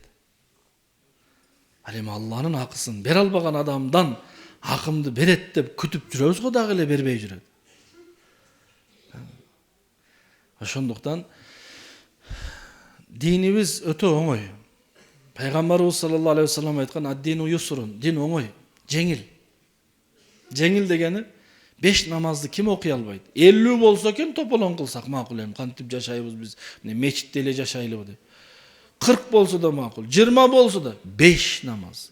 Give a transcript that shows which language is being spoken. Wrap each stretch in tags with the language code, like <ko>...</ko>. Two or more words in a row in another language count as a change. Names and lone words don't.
<ky>Ал эми Алланын акысын бере албаган адамдан акымды берет деп күтүп жүрөбүз го дагы эле бербей жүрөт. Ошондуктан динибиз өтө оңой. Пайгамбарыбыз</ky> <ar>صلى الله عليه وسلم</ar> <ky>айткан</ky> <ar>الدين يسر,</ar> <ky>дин оңой, жеңил. Жеңил дегени 5 намазды ким окуй албайт? 50 болсо экен тополон кылсак макул эми, кантип жашайбыз биз? Мечитте эле жашайлыбы деп. 40 болсо да макул, 20 болсо да 5 намаз.</ky>